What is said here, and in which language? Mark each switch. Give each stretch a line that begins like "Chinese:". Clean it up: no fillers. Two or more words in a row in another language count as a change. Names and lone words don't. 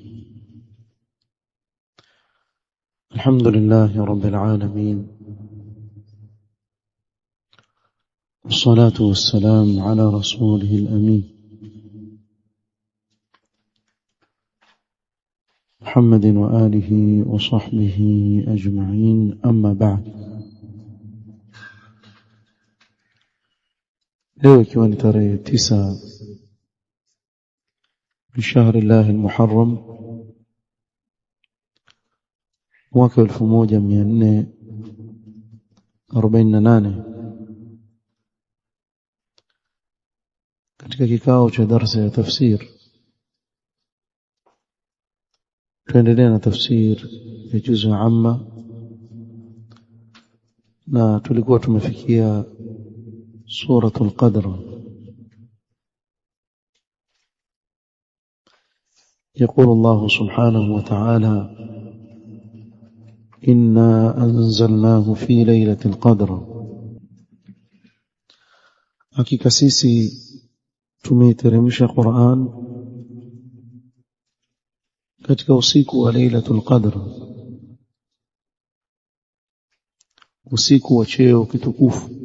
Arabic: الحمد لله رب العالمين، والصلاة والسلام على رسوله الأمين محمد وآله وصحبه أجمعين، أما بعد.
Swahili: leo ikiwa ni tarehe 9
Arabic: من شهر الله المحرم
Swahili: mwaka 1448 katika kikao cha darasa ya tafsir tuendelea na tafsir ya
Arabic: جزء عم,
Swahili: na tulikuwa tumefikia
Arabic: سورة القدر. يقول الله سبحانه وتعالى: إنا أنزلناه في ليلة القدر.
Swahili: hakika sisi tumeiteremsha Qur'an katika usiku wa Lailatul Qadr, usiku wa cheo kitukufu.